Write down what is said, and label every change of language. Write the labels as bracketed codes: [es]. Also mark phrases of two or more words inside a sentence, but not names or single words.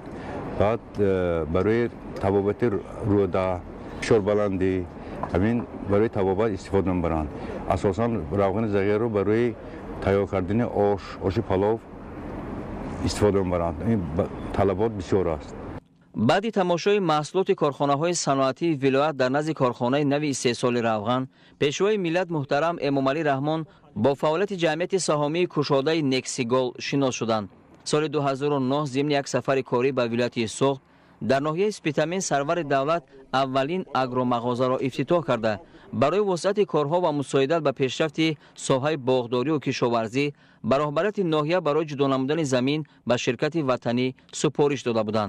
[fa] بعد برای تبابت روده، فشار بلندی، همین برای تبابت استفاده می‌برند. اساساً روغن زغیر رو برای تیار کردن آش پلاو استفاده می‌برند. این طلبات بسیار است. [tg] баъди тамошои маҳсулоти корхонаҳои саноатии вилоят дар назди корхонаи нави истеҳсоли равған, пешвои миллат муҳтарам Эмомалӣ Раҳмон бо фаъолияти ҷамъияти саҳомии кушодаи Нексигол шинос шуданд. соли 2009 зимни як сафари корӣ ба вилояти Суғд дар ноҳияи Спитамен сарвари давлат аввалин агромағозаро ифтитоҳ карда, барои воситати корҳо ва мусоидат ба пешрафти соҳаи боғдорию кишоварзӣ ба роҳбарияти ноҳия барои ҷудо намудани замин ба ширкати ватанӣ супориш дода буданд.